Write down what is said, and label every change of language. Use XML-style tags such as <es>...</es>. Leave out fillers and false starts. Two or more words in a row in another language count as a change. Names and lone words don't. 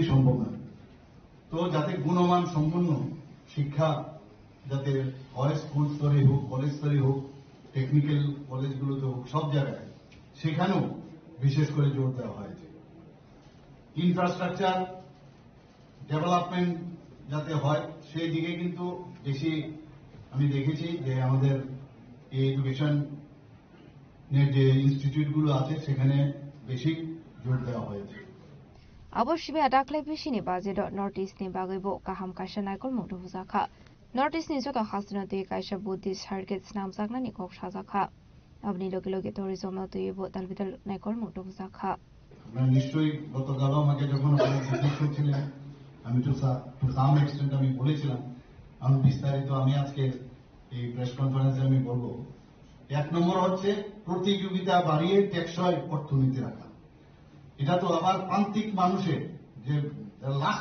<bn>সম্ভব নয় তো যাতে গুণমান সম্পন্ন শিক্ষা যাতে হয় স্কুল স্তরে হোক কলেজ স্তরে হোক টেকনিক্যাল কলেজগুলোতে হোক সব জায়গায় সেখানেও বিশেষ করে জোর দেওয়া হয়েছে</bn> <en>infrastructure development</en> <bn>যাতে হয় সেই দিকে কিন্তু বেশি আমি দেখেছি যে আমাদের এই এডুকেশন যে ইনস্টিটিউটগুলো আছে সেখানে বেশি জোর দেওয়া হয়েছে</bn> <trp>Aboshibe adaklai bishini budget North East ni bagaibo kaham kaisa naikol mungtu buzaka North East ni joto hasno de kaisa</trp> <en>Buddhist heritage</en> <trp>nam sakna ni kok sajaka abni loge loge tourism no tuibo dalbidal naikol mungtu buzaka</trp> <bn>আমরা নিশ্চয়ই গতকাল আমাকে যখন জিজ্ঞেস করছিলেন আমি</bn> <en>to some extent</en> <bn>আমি বলেছিলাম আমি বিস্তারিত আমি আজকে এই</bn> <en>press conference</en> <bn>আমি বলবো এক নম্বর হচ্ছে প্রতিযোগিতা বাড়িয়ে টেকসই অর্থনীতি রাখা এটা তো আবার প্রান্তিক মানুষের যে লাস্ট</bn>